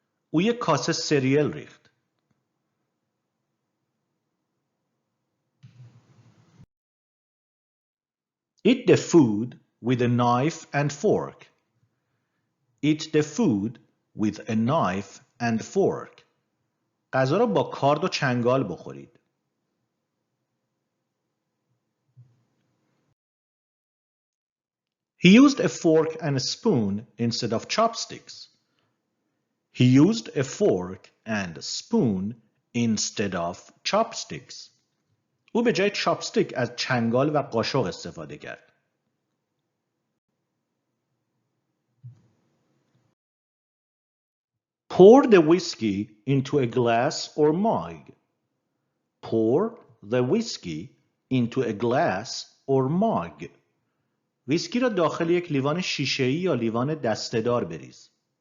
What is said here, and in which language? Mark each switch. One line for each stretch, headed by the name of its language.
Persian: او یک کاسه سریال ریخت.
English: Eat the food with a knife and fork. Eat the food with a knife and fork.
Persian: غذا را با کارد و چنگال بخورید.
English: He used a fork and a spoon instead of chopsticks. He used a fork and a spoon instead of chopsticks.
Persian: او به جای چاپستیک از چنگال و قاشق استفاده کرد.
English: Pour the whiskey into a glass or mug. Pour the whiskey into a glass or mug.
Persian: ویسکی را داخل یک لیوان شیشه‌ای یا لیوان دسته‌دار بریز.